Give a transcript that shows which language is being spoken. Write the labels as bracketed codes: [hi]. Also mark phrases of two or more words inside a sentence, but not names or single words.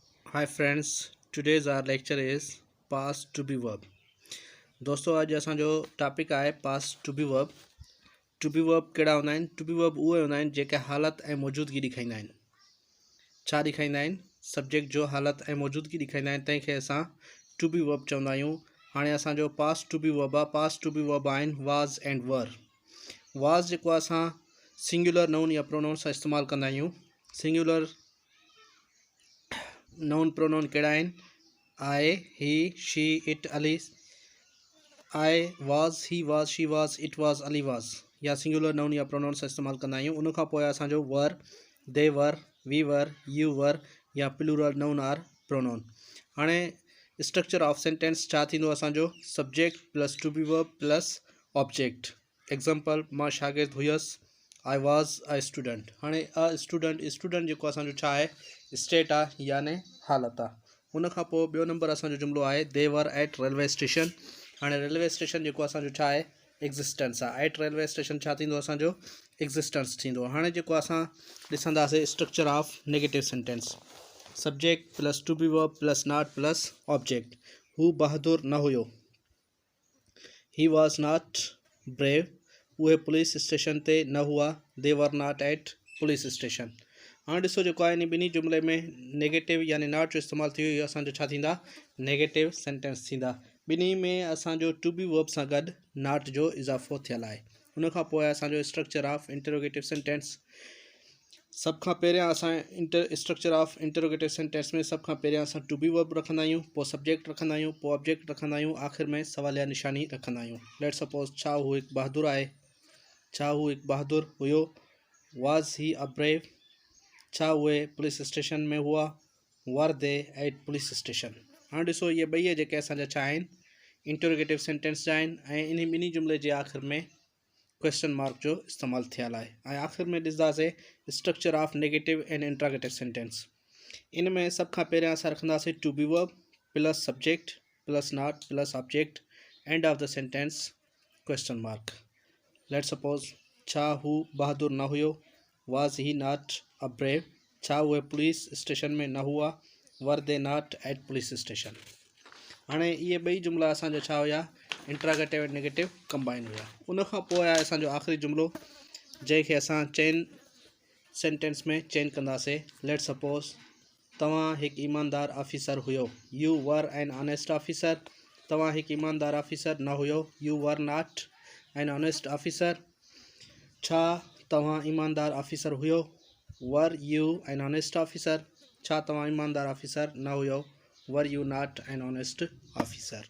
[en] Hi friends, today's our lecture is past to be verb। [sd] दोस्तों अॼु असांजो टॉपिक आहे [en] past to be verb। to be verb [sd] कहिड़ा हूंदा आहिनि? [en] to be verb [sd] उहे हूंदा आहिनि जेके हालत ऐं मौजूदगी ॾेखारींदा आहिनि। छा ॾेखारींदा आहिनि? सब्जेक्ट जो हालत ऐं मौजूदगी ॾेखारींदा आहिनि, तंहिंखे असां [en] to be verb [sd] चवंदा आहियूं। हाणे असांजो [en] past to be verb [sd] आहे। [en] past to be verb [sd] आहिनि [en] was and were। [sd] was जेको आहे असां [en] singular noun [sd] या प्रोनाउन सां इस्तेमालु कंदा आहियूं। [en] singular noun pronoun [sd] कहिड़ा आहिनि? [en] I, he, she, it, Ali। I was, he was, she was, it was, Ali was [sd] या सिंगुलर नाउन या प्रोनाउन सां इस्तेमालु कंदा आहियूं। उन खां पोइ असांजो [en] were, they were, we were, you were या plural noun or pronoun. [sd] हाणे [en] structure of sentence [sd] छा थींदो असांजो? [en] subject plus to be verb plus object. एग्जांपल, [sd] मां शागिर्द हुयसि। [en] I was a student. [sd] हाणे स्टूडेंट जेको असांजो छा आहे? स्टेट आहे याने हालत आहे। उन खां पोइ ॿियो नंबर असांजो जुमिलो आहे [en] they were at railway station. [sd] हाणे [en] railway station [sd] जेको असांजो छा आहे? एग्ज़िस्टेंस आहे। [en] at railway station [sd] छा थींदो असांजो? एग्ज़िस्टेंस थींदो। हाणे जेको असां ॾिसंदासीं [en] structure of negative sentence. subject plus to be verb plus not plus object. [sd] हू बहादुर न हुयो। [en] he was not brave. [sd] उहे [en] police station [sd] ते न हुआ। [en] they were not at police station. [sd] हाणे ॾिसो जेको आहे इन ॿिन्ही जुमिले में नेगेटिव यानी नॉट जो इस्तेमालु थी वियो। इहो असांजो छा थींदा? [en] negative sentence [sd] थींदा। ॿिन्ही में असांजो [en] to be verb [sd] सां गॾु नॉट जो इज़ाफ़ो थियल आहे। उन खां पोइ असांजो [en] structure of interrogative sentence. [sd] सभ खां पहिरियां असां [en] structure of interrogative sentence [sd] में सभ खां पहिरियां असां [en] to be verb [sd] रखंदा आहियूं, पोइ सब्जेक्ट रखंदा आहियूं, पोइ ऑब्जेक्ट रखंदा आहियूं, आख़िर में सवालिया निशानी रखंदा आहियूं। [en] let suppose, [sd] छा हू हिकु बहादुर आहे? छा हू हिकु बहादुर हुयो? [en] was he a brave? [sd] छा उहे [en] police station [sd] में हुआ? [en] were they at police station. [sd] हाणे ॾिसो इहे ॿई जेके असांजा छा आहिनि? इंटरोगेटिव सेंटेंस जा आहिनि ऐं इन ॿिन्ही जुमिले जे आख़िर में [en] question mark [sd] जो इस्तेमालु थियल आहे। ऐं आख़िर में ॾिसंदासीं [en] structure of negative and interrogative sentence. [sd] इन में सभ खां पहिरियां असां रखंदासीं [en] to be verb plus subject plus not plus object. end of the sentence question mark. let suppose, [sd] छा हू बहादुर न हुयो? [en] was he not a brave? [sd] छा उहे [en] police station [sd] में न हुआ? [en] were they not at police station. [sd] हाणे इहे ॿई जुमिला असांजा छा हुया? इंट्रागेटिव ऐं [en] negative combine [sd] हुया। उन खां पोइ आहे असांजो आख़िरी जुमिलो जंहिंखे असां [en] change sentence [sd] में चेंज कंदासीं। [en] let suppose, [sd] तव्हां हिकु ईमानदार ऑफिसर हुयो। [en] you were an honest officer. [sd] तव्हां हिकु ईमानदार ऑफिसर न हुयो। [en] you were not an honest officer. [sd] छा तव्हां ईमानदार ऑफिसर हुयो? [en] were you an honest officer. [sd] छा तव्हां ईमानदार ऑफिसर न हुयो? [en] were you not an honest officer.